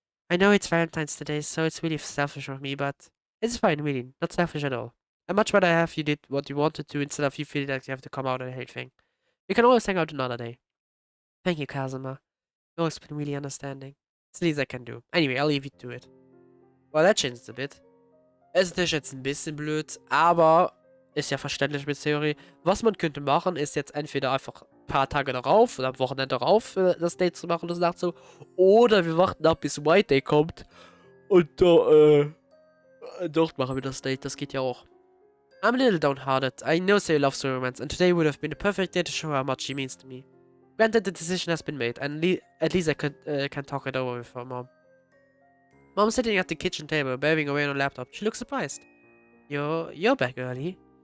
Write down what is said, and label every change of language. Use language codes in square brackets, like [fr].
[en] I know it's Valentine's today, so it's really selfish of me, but it's fine, really. Not selfish at all. I'd much rather have you did what you wanted to instead of you feeling like you have to come out and anything. We can always hang out another day. Thank you, Kazuma. You've always been really understanding. It's the least I can do. Anyway, I'll leave you to it. Well, that changed a bit. [de] Es ist natürlich jetzt ein bisschen blöd, aber ist ja verständlich mit Theorie. Was man könnte machen, ist jetzt entweder einfach ein paar Tage darauf oder am Wochenende darauf das Date zu machen, das Nacht so. Oder wir warten ab, bis White Day kommt. Und da, dort machen wir das Date. Das geht ja auch. [en] I'm a little downhearted. I know Sayori loves romance, and today would have been the perfect day to show her how much she means to me. Granted, the decision has been made, and at least I can talk it over with her mom. Mom's sitting at the kitchen table, bearing away on her laptop. She looks surprised. You're back early.